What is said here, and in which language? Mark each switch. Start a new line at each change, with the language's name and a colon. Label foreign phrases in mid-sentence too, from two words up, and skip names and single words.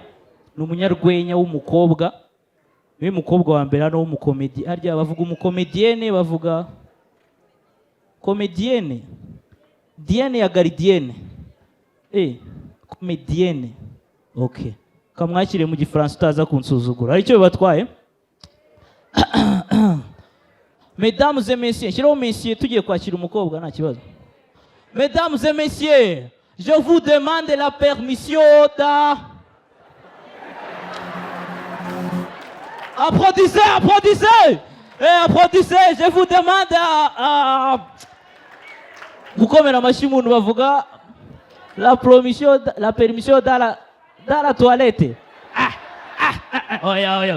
Kinyarwanda: Ni umunyarwenya w'umukobwa. Niwe mukobwa wa mbere hano w'umukomedi. Harya bavuga umukomedienne, bavuga komedienne. Diane ya Gardienne. Komedienne. Okay. Kamwakire mu gifaransa utaza kunsuzugura. Ari cyo bibatwaye?
French: Mesdames et messieurs,
Kinyarwanda: shiraho messieurs tugiye kwakira umukobwa nta kibazo.
French: Mesdames et messieurs, je vous demande la permission Applaudissez, applaudissez! Applaudissez, je vous demande
Kinyarwanda: gukomera amashyi umuntu bavuga
French: la permission dans la toilette.
Kinyarwanda: Oya.